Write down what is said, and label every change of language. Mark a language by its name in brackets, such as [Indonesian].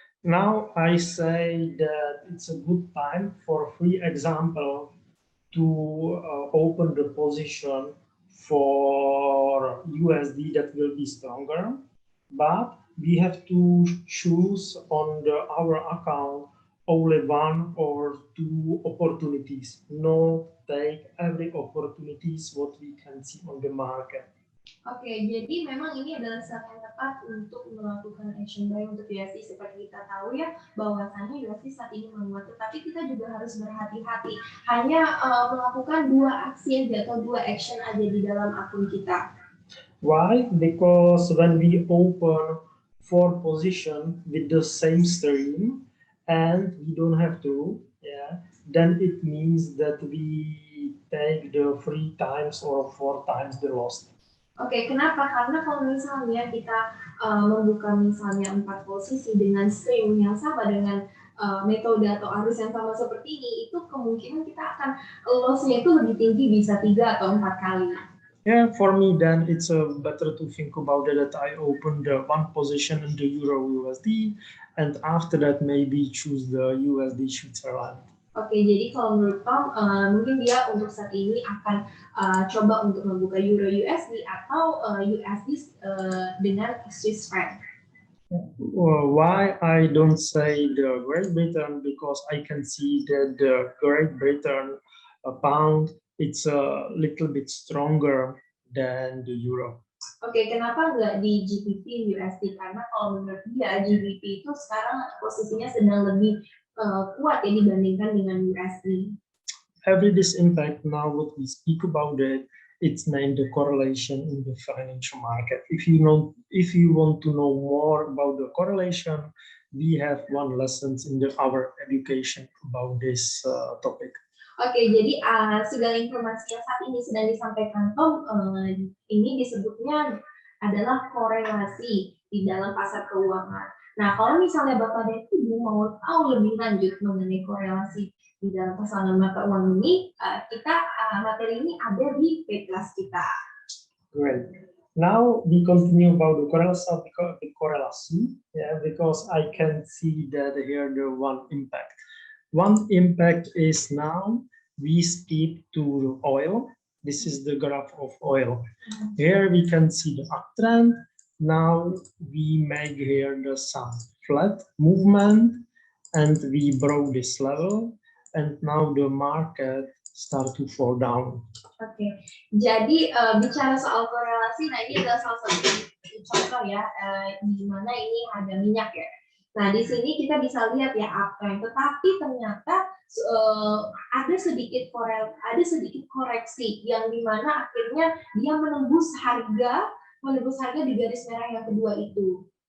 [English] Now I say that it's a good time for free example to open the position for USD that will be stronger, but we have to choose on our account only one or two opportunities, no take every opportunities what we can see on the market. [Indonesian] Oke, jadi memang ini adalah saat yang tepat untuk melakukan action buy untuk USD. Seperti kita tahu ya, bahwasannya USD saat ini menguat, tetapi kita juga harus berhati-hati. Hanya melakukan 2 aksi aja atau 2 action aja di dalam akun kita. [English] Why? Because when we open 4 position with the same stream and we don't have to, then it means that we take the 3 times or 4 times the loss. [Indonesian] Oke, kenapa? Karena kalau misalnya kita membuka misalnya 4 posisi dengan stream yang sama dengan metode atau arus yang sama seperti ini, itu kemungkinan kita akan loss-nya itu lebih tinggi, bisa 3 atau 4 kali. [English] Yeah, for me then it's better to think about it that I open the 1 position in the Euro USD and after that maybe choose the USD Switzerland. [Indonesian] Oke, jadi kalau menurut Tom, mungkin dia untuk saat ini akan coba untuk membuka Euro USD atau USD dengan Swiss franc. [English] Why I don't say the Great Britain? Because I can see that the Great Britain pound it's a little bit stronger than the euro. [Indonesian] Oke, kenapa nggak di GBP USD? Karena kalau menurut dia GBP itu sekarang posisinya sedang lebih kuat ya dibandingkan dengan USD. [English] Every this impact now what we speak about it, it's named the correlation in the financial market. If you want to know more about the correlation, we have 1 lesson in our education about this topic. [Indonesian] Oke, jadi segala informasi yang saat ini sedang disampaikan Tom ini disebutnya adalah korelasi di dalam pasar keuangan. Nah, kalau misalnya Bapak dan Ibu mau tahu lebih lanjut mengenai korelasi di dalam pasangan mata uang ini, materi ini ada di kelas kita. [English] Great. Now we continue about the correlation, because I can see that here the 1 impact. 1 impact is now we skip to oil. This is the graph of oil. Here we can see the uptrend. Now we make here some flat movement and we broke this level and now the market start to fall down. [Indonesian] Oke, jadi bicara soal korelasi, nah ini adalah salah satu contoh ya, di mana ini harga minyak ya. Nah di sini kita bisa lihat ya uptrend, tetapi ternyata ada sedikit koreksi yang dimana akhirnya dia menembus harga di garis merah yang kedua itu.